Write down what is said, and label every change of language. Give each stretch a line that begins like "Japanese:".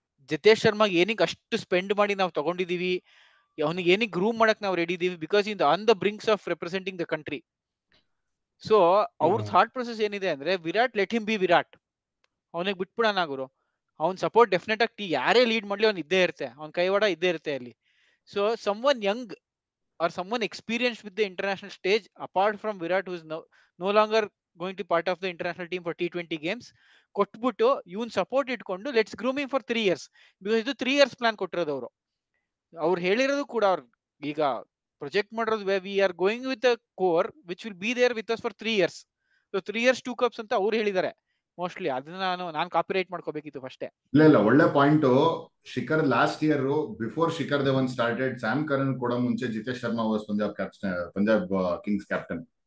Kannada: ಜಿತೇಶ್ ಶರ್ಮಾ ಏನಿಗೆ ಅಷ್ಟು ಸ್ಪೆಂಡ್ ಮಾಡಿ ನಾವು ತಗೊಂಡಿದೀವಿ, ಅವನಿಗೆ ಏನಿಗೆ ಗ್ರೂಮ್ ಮಾಡಕ್ ನಾವು ರೆಡಿ ಇದೀವಿ,
English: Because in on the brinks of representing the country.
Kannada: So ಅವ್ರ ಥಾಟ್ ಪ್ರೊಸೆಸ್ ಏನಿದೆ ಅಂದ್ರೆ,
English: Virat let him be Virat,
Kannada: ಅವನಿಗೆ ಬಿಟ್ಬಿಡೋಣ ಗುರು, ಅವ್ನ್ ಸಪೋರ್ಟ್ ಡೆಫಿನೆಟ್ ಆಗಿ ಯಾರೇ ಲೀಡ್ ಮಾಡ್ಲಿ ಅವ್ನ್ ಇದ್ದೇ ಇರುತ್ತೆ, ಅವ್ನ ಕೈವಾಡ ಇದ್ದೇ ಇರುತ್ತೆ ಅಲ್ಲಿ.
English: so someone young or someone experienced with the international stage apart from Virat, who is no longer going to be part of the international team for T20 games,
Kannada: ಕೊಟ್ಬಿಟ್ಟು ಇವನ್ ಸಪೋರ್ಟ್ ಇಟ್ಕೊಂಡು
English: Let's grooming for 3 years, because ಇದು 3 years plan ಕೊಟ್ಟಿರೋದು.
Kannada: ಅವ್ರು ಹೇಳಿರೋದು ಕೂಡ, ಅವ್ರು ಈಗ project ಮಾಡಿರೋದು,
English: We are going with a core which will be there with us for 3 years.
Kannada: So 3 years 2 cups ಅಂತ ಅವ್ರು ಹೇಳಿದ್ದಾರೆ ಮೋಸ್ಟ್ಲಿ. ಅದನ್ನ ನಾನು ಕಾಪಿರೈಟ್ ಮಾಡ್ಕೋಬೇಕಿತ್ತು ಫಸ್ಟೇ. ಇಲ್ಲ ಒಳ್ಳೆ point.
English: Shikhar last year before Shikhar Dhawan started, Sam Curran ಕೂಡ ಮುಂಚೆ Jitesh Sharma was Punjab Kings captain.